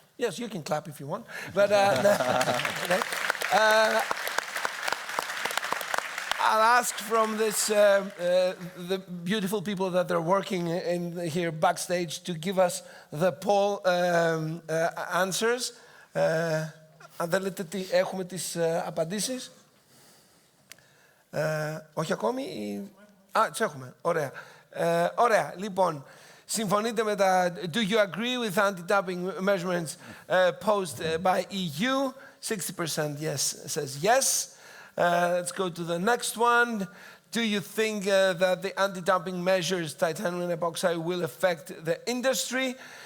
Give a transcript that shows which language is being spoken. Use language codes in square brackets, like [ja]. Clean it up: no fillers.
[en] Yes, you can clap if you want. But okay. I'll ask from this the beautiful people that are working in here backstage to give us the poll answers. [el] Αν θέλετε, έχουμε τις απαντήσεις. Όχι ακόμη. Τις έχουμε. Ωραία. Ωραία. Λοιπόν, συμφωνείτε με τα... [en] Do you agree with anti-dumping measurements posed by EU? 60% yes says yes. Let's go to the next one. Do you think that the anti-dumping measures, titanium epoxide, will affect the industry?